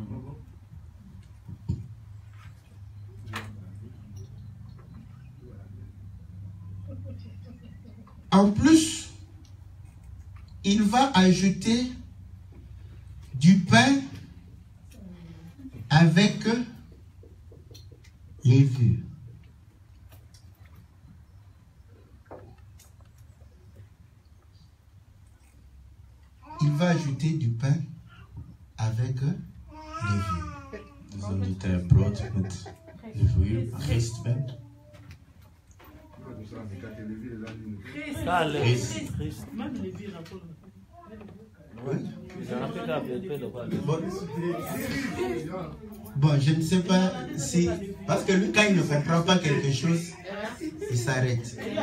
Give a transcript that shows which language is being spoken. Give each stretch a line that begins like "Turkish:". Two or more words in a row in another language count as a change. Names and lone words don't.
French: En plus, il va ajouter du pain avec levure. Il va ajouter du pain avec levure.
Dutch: dus dan doet hij brood met levuur, gistben. Dale.
French: Christ. Christ. Oui. Bon, bon, je ne sais pas si... Parce que lui, quand il ne comprend pas quelque chose, il s'arrête.